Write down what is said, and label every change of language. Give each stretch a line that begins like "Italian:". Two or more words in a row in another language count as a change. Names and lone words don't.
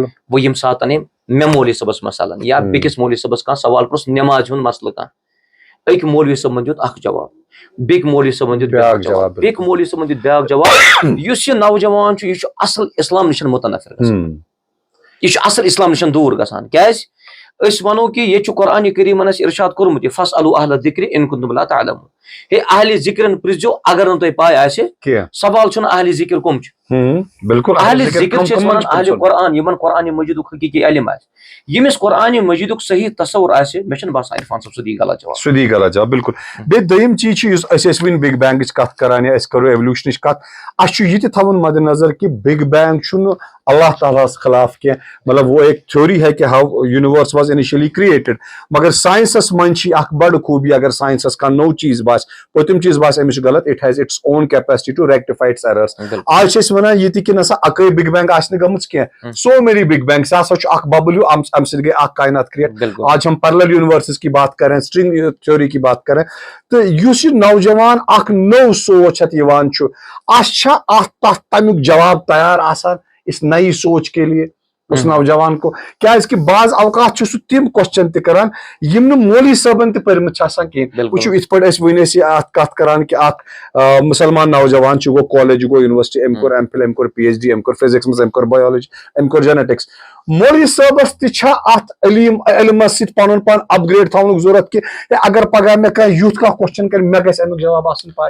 Kashmiri: وۄنۍ ییٚمہِ ساتہٕ أمۍ مےٚ مولوی صٲبس مثالن یا بیٚکِس مولوی صٲبس کانٛہہ سوال پرٛژھ نٮ۪مازِ ہُنٛد مسلہٕ کانٛہہ أکۍ مولوی صٲبن دیُت اکھ جواب بیٚکہِ مولوی صٲبن دیُت بیاکھ جواب بیٚکہِ مولوی صٲبن دیُت بیاکھ جواب یُس یہِ نوجوان چھُ یہِ چھُ اصل اسلام نِش مُتنفر گژھان یہِ چھُ اصل اسلام نِش دوٗر گژھان کیازِ أسۍ وَنو کہِ ییٚتہِ چھُ قرآنِ کریٖمن اَسہِ ارشاد کوٚرمُت یہِ
Arabic: فَاسْأَلُوا أَہْلَ الذِّکْرِ إِن کُنتُم لَا تَعْلَمُونَ
Kashmiri: ہے اہلِ ذِکرن پرٛژھزیو اگر نہٕ تۄہہِ پاے آسہِ سوال چھُنہٕ اہلِ ذِکر کٕم چھِ اہلِ ذِکر چھِ أسۍ وَنان اہلِ قرآن یِمن قرآنِ مجیٖدُک حقیٖقی علم آسہِ ییٚمِس قرآنِ مجیٖدُک صحیح تصوُر آسہِ مےٚ چھُنہٕ باسان عرفان صٲب سُہ دی غلط جواب بالکل بیٚیہِ دوٚیِم چیٖز چھُ یُس أسۍ ٲسۍ وُنہِ بِگ بینگٕچ کتھ کران یا أسۍ کرو ایولیوشنٕچ کتھ اَسہِ چھُ یہِ تہِ تھاوُن مدِ نظر کہِ
English: big bang
Kashmiri: چھُنہٕ اللہ تعالیٰ ہس خلاف کینٛہہ مطلب
Urdu: وہ ایک تھیوری ہے کہ
English: how universe was initially created
Kashmiri: مگر ساینسس منٛز چھِ اکھ بڑٕ خوٗبی اگر ساینسس کانٛہہ نوٚو چیٖز باسہِ پٔتِم چیٖز باسہِ أمِس چھُ غلط
English: it has its own capacity to rectify its errors
Kashmiri: آز چھِ أسۍ وَنان یہِ تہِ کہِ نسا اَکٕے
English: big bang
Kashmiri: آسہِ نہٕ گٔمٕژ کینٛہہ سو
English: mini big bang
Kashmiri: سُہ ہسا چھُ اکھ ببل ہیوٗ اَمہِ سۭتۍ گٔے اکھ کاینات کریٹ
Urdu: آج ہم پیرلل یونیورسز کی بات کریں سٹرنگ تھیوری کی بات کریں
Kashmiri: تہٕ یُس یہِ نوجوان اکھ نوٚو سونچ ہٮ۪تھ یِوان چھُ اَسہِ چھا اَتھ تتھ تمیُک جواب تیار آسان
Urdu: اس نئی سوچ کے لیے اس نوجوان کو
Kashmiri: کیازِ کہِ بعض اوقات چھُ سُہ تِم کوسچن تہِ کران یِم نہٕ مولوی صٲبن تہِ پٔرمٕتۍ چھِ آسان کینٛہہ وٕچھِو یِتھ پٲٹھۍ أسۍ وُنۍ ٲسۍ اَتھ کتھ کران کہِ اکھ مُسلمان نوجوان چھُ گوٚو کالیج یہِ گوٚو یونیورسٹی أمۍ کوٚر ایم فِل أمۍ کوٚر پی ایچ ڈی أمۍ کوٚر فِزِکس منٛز أمۍ کوٚر بایولجی أمۍ کوٚر جینیٹکس مولوی صٲبس تہِ چھا اتھ علمس سۭتۍ پنُن پان اپگریڈ تھاونُک ضروٗرت کہِ اگر پگاہ مےٚ کانٛہہ یُتھ کانٛہہ کوسچن کرِ مےٚ گژھِ امیُک جواب آسُن پاے